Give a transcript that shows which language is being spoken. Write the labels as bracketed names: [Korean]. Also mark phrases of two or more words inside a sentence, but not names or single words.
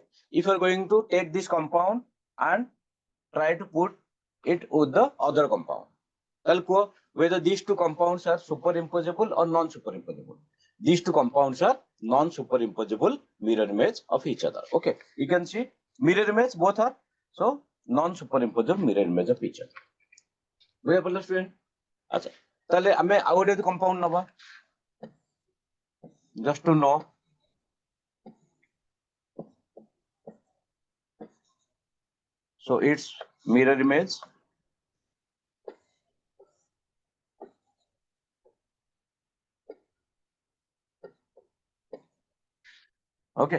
[English] If you are going to take this compound and try to put it with the other compound, whether these two compounds are superimposable or non-superimposable. These two compounds are non-superimposable mirror image of each other. Okay, you can see mirror image both are so non-superimposable mirror image of each other. [Odia] ବୁଝି ପଡ଼ିଲା ଷ୍ଟୁଡେଣ୍ଟ? ଅଚ୍ଛା, ତାହାଲେ ଆମେ ଆଉ ଗୋଟେ କମ୍ପାଉଣ୍ଡ ନେବା [English] just to know. So its mirror image. Okay.